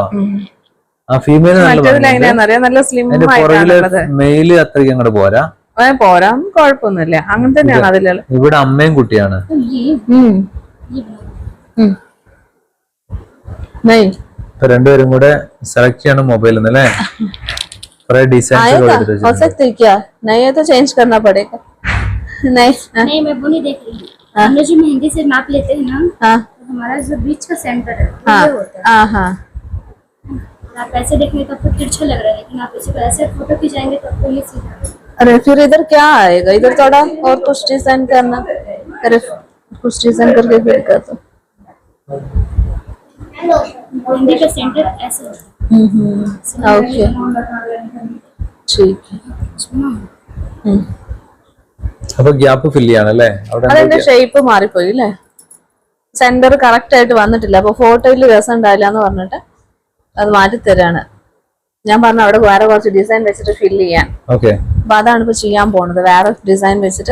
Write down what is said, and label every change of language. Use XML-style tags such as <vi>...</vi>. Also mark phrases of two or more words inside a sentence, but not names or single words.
<ml>ആ</ml> <en>female male</en> <ml>അത്രയ്ക്ക് അങ്ങോട്ട് പോരാ. കുഴപ്പമൊന്നുമില്ല, അങ്ങനെ തന്നെയാണ്. അതിലുള്ള ഇവിടെ അമ്മയും കുട്ടിയാണ്. ഇപ്പൊ രണ്ടുപേരും കൂടെ സെലക്ട് ചെയ്യണം മൊബൈലിൽ നിന്ന് അല്ലേ?</ml> <hi>कुछ डिजाइन हो सकते क्या? नहीं है तो चेंज करना पड़ेगा। नहीं मैं वो नहीं देख रही हूँ। हमने जो मेहंदी से नाप लेते हैं ना, तो हमारा जो बीच का सेंटर है वो होता है। आप ऐसे देखेंगे तो आपको तिरछा लग रहा है, लेकिन आप इसे ऐसे फोटो खिंचाएंगे तो आपको ये सीधा। अरे फिर इधर क्या आएगा? इधर थोड़ा और कुछ डिजाइन करना। अरे कुछ डिजाइन करके फिर कर दो। मेहंदी का सेंटर ऐसे होता है। ओके, ठीक है।</hi> <ml>അപ്പൊ</ml> <en>gap fill</en> <ml>ചെയ്യാണല്ലേ? അതിന്റെ ഷേപ്പ് മാറിപ്പോയി അല്ലേ?</ml> <en>centre correct</en> <ml>ആയിട്ട് വന്നിട്ടില്ല. അപ്പൊ ഫോട്ടോയിൽ രസം ഉണ്ടാവില്ല എന്ന് പറഞ്ഞിട്ട് അത് മാറ്റി തരാണ്. ഞാൻ പറഞ്ഞു അവിടെ വേറെ കുറച്ച് ഡിസൈൻ വെച്ചിട്ട് ഫില്ല് ചെയ്യാൻ. അപ്പൊ അതാണ് ഇപ്പൊ ചെയ്യാൻ പോണത്, വേറെ ഡിസൈൻ വെച്ചിട്ട്.</ml>